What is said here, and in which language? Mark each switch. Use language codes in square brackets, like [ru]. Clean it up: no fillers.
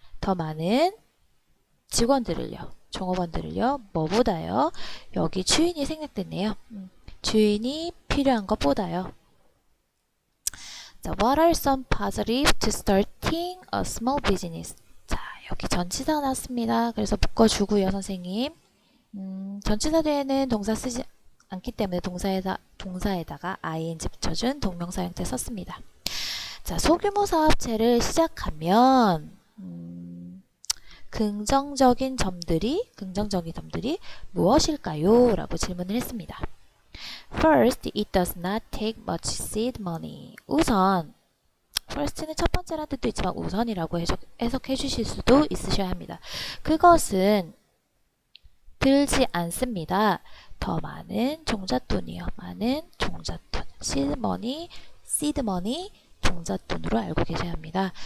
[ko] 더 많은 직원들을요, 종업원들을요, 뭐보다요? 여기 주인이 생략됐네요. 주인이 필요한 것보다요. [en] 자, what are some positives to starting a small business? [ko] 자, 여기 전치사 나왔습니다. 그래서 묶어주고요, 선생님. 전치사 뒤에는 동사 쓰지 않기 때문에 동사에다가 ing 붙여준 동명사 형태 썼습니다. 자, 소규모 사업체를 시작하면 긍정적인 점들이 무엇일까요? 라고 질문을 했습니다. [en] First, it does not take much seed money. [ko] 우선, first는 첫 번째라는 뜻도 있지만 우선이라고 해석해 주실 수도 있으셔야 합니다. 그것은 들지 않습니다. 더 많은 종잣돈이요. 많은 종잣돈. seed money, 종잣돈으로 알고 계셔야 합니다.